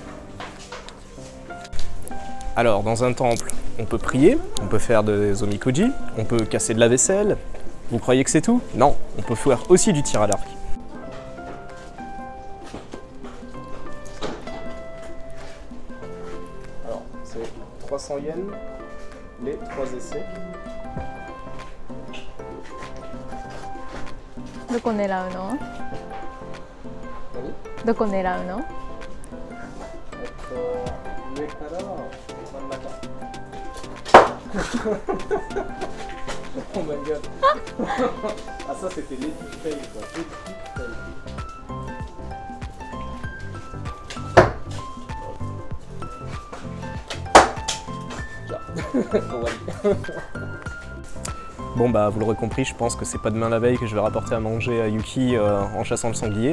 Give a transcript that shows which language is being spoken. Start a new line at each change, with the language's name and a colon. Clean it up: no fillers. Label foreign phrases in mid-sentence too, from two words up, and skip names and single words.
French: Alors, dans un temple, on peut prier, on peut faire des omikoji, on peut casser de la vaisselle. Vous croyez que c'est tout? Non, on peut faire aussi du tir à l'arc. Alors, c'est 300 yens, les 3 essais.
Japanese: どこ狙うの？何？どこ狙うの？上から真ん中。
English: Oh my god.
French: Ah ça c'était l'
English: épic fail
French: quoi.
English: Épic fail.
French: Bon bah vous l'aurez compris, je pense que c'est pas demain la veille que je vais rapporter à manger à Yuki en chassant le sanglier.